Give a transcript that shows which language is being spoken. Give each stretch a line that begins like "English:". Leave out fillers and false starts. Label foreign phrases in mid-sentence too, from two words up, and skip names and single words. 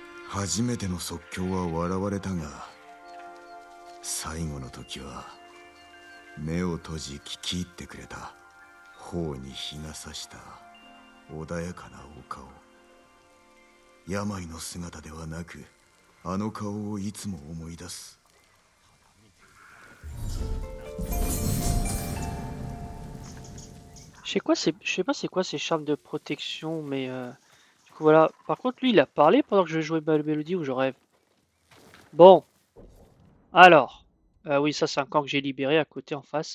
Japanese: 初めての即興は笑われたが、最後の時は目を閉じ聞き入ってくれた。頬に日が差した穏やかなお顔。病の姿ではなく、あの顔をいつも思い出す。
French: Je sais pas c'est quoi ces charmes de protection, mais du coup voilà. Par contre, lui, il a parlé pendant que je jouais Belle Mélodie ou je rêve. Bon, alors, oui, ça c'est un camp que j'ai libéré à côté en face.